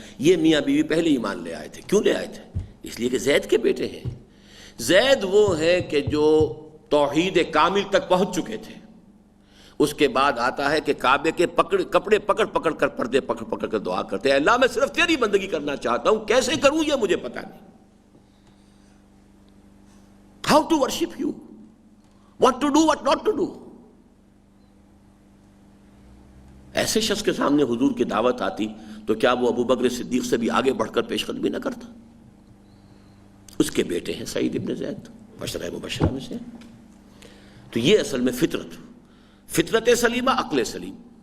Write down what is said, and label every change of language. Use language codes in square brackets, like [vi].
[ur] یہ میاں بیوی پہلے ایمان لے آئے تھے. کیوں لے آئے تھے؟ اس لیے کہ زید کے بیٹے ہیں. زید وہ ہیں کہ جو توحید کامل تک پہنچ چکے تھے. اس کے بعد آتا ہے کہ کعبے کے کپڑے پکڑ پکڑ کر، پردے پکڑ پکڑ کر دعا کرتے ہیں، اللہ میں صرف تیری بندگی کرنا چاہتا ہوں، کیسے کروں یہ مجھے پتہ نہیں. [en] How to worship you, what to do, what not to do. [ur] ایسے شخص کے سامنے حضور کی دعوت آتی تو کیا وہ ابو بکر صدیق سے بھی آگے بڑھ کر پیش قدمی نہ کرتا؟ اس کے بیٹے ہیں سعید ابن زید، عشرہ مبشرہ میں سے. تو یہ اصل میں فطرت سلیمہ، عقل سلیم.